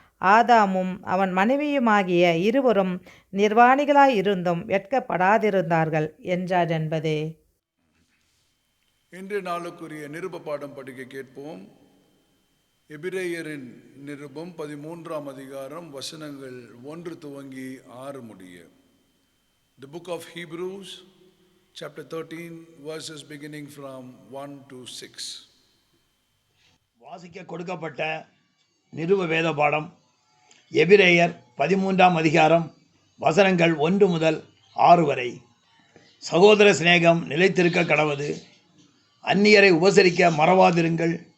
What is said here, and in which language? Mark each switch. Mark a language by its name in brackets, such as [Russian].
[Tamil] ஆதாமும் அவன் மனைவியுமாகிய இருவரும் நிர்வாணிகளாயிருந்தும் வெட்கப்படாதிருந்தார்கள் என்றார் என்பதே. இன்றைய நாளுக்குரிய நிருப பாடம் படிக்க கேட்போம். எபிரேயரின் நிருபம் 13ஆம் அதிகாரம் வசனங்கள் 1 துவங்கி 6 முடிய. [English] The book of Hebrews chapter 13 verses beginning from 1 to 6. [Tamil] வாசிக்க கொடுக்கப்பட்ட நிருப வேத பாடம் எபிரேயர் 13ஆம் அதிகாரம் வசனங்கள் 1 முதல் 6 வரை. சகோதர சிநேகம் நிலைத்திருக்க கடவது. அந்நியரை உபசரிக்க மறவாதிருங்கள்.